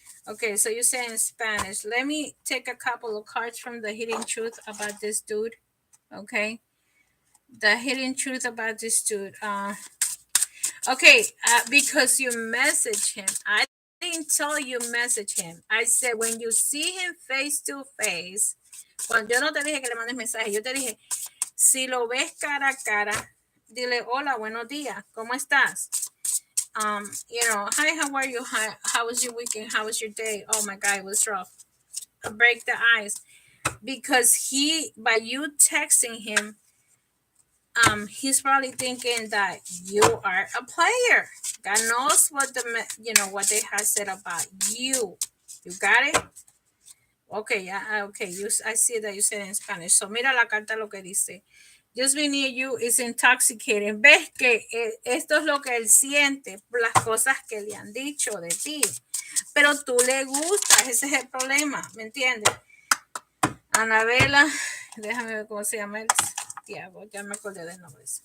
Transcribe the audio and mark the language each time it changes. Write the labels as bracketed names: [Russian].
[English] Okay, so you say in Spanish. Let me take a couple of cards from the hidden truth about this dude. Okay. The hidden truth about this dude. Okay, because you message him. I didn't tell you message him. I said when you see him face to face. [Spanish] Cuando yo no te dije que le mandes mensaje, yo te dije, si lo ves cara a cara, dile hola, buenos días, ¿cómo estás? [English] Hi, how are you? Hi, how was your weekend? How was your day? Oh my God, it was rough. Break the ice. Because by you texting him, he's probably thinking that you are a player. God knows what what they have said about you. You got it? Okay, okay. I see that you said in Spanish. So [Spanish] mira la carta lo que dice. [English] Just being near you is intoxicating. [Spanish] Ves que esto es lo que él siente por las cosas que le han dicho de ti. Pero tú le gustas, ese es el problema, ¿me entiendes? Anabela, déjame ver cómo se llama el Tiago, ya me acordé del nombre.